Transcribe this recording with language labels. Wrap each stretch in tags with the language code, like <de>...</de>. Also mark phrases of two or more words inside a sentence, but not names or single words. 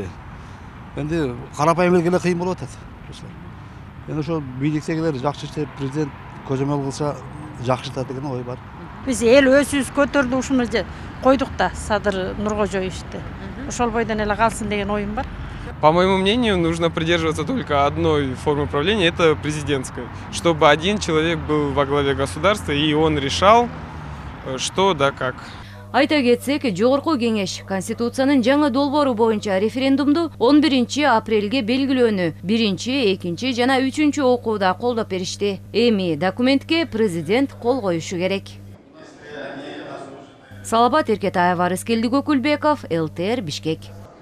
<ky>Энди карапайым элге эле кыйын болуп атат. Эми ошо бийликтегилер жакшы иштеп, президент көзөмөл кылса жакшы да деген ой бар. Биз эл өзүбүз көтөрдүк ушуну койдук да Садыр Нуркожоевичти. Ошол бойдон эле калсын деген оюм бар.</ky> <ru>По моему мнению, нужно придерживаться только одной формы правления, это президентской. Чтобы один человек был во главе государства, и он решал, что да как.</ru> <ky>Айта кетсек, Жогорку Кеңеш Конституциянын жаңы долбоору боюнча референдумду 11 апрелге белгилөөнү 1, 2 жана 3 окууда колдоп беришти. Эми документке президент кол коюшу керек. Салапат Эркетаева, Рыскелди Көкүлбеков, ЛТР, Бишкек.</ky>